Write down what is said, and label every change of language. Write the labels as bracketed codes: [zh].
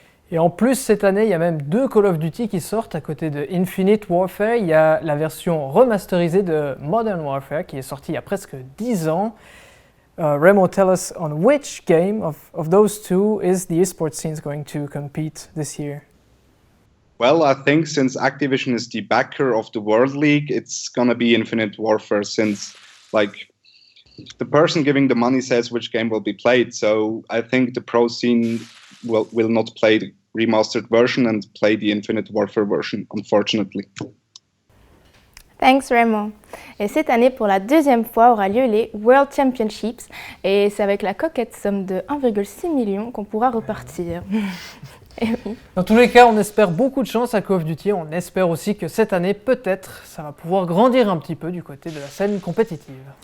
[fr] Et en plus, cette année, il y a même 2 Call of Duty qui sortent à côté de Infinite Warfare. Il y a la version remasterisée de Modern Warfare qui est sortie il y a presque 10 ans. [en] Remo, tell us on which game of those two is the esports scene going to compete this year? Well, I think since Activision is the backer of the World League, it's gonna be Infinite Warfare since, like, the person giving the money says which game will be played. So I think the pro scene will not play the remastered version and play the Infinite Warfare version, unfortunately. Thanks Remo. [fr] Et cette année, pour la deuxième fois, aura lieu les World Championships. Et c'est avec la coquette somme de 1,6 million qu'on pourra repartir. Et oui. Dans tous les cas, on espère beaucoup de chance à Call of Duty. On espère aussi que cette année, peut-être, ça va pouvoir grandir un petit peu du côté de la scène compétitive.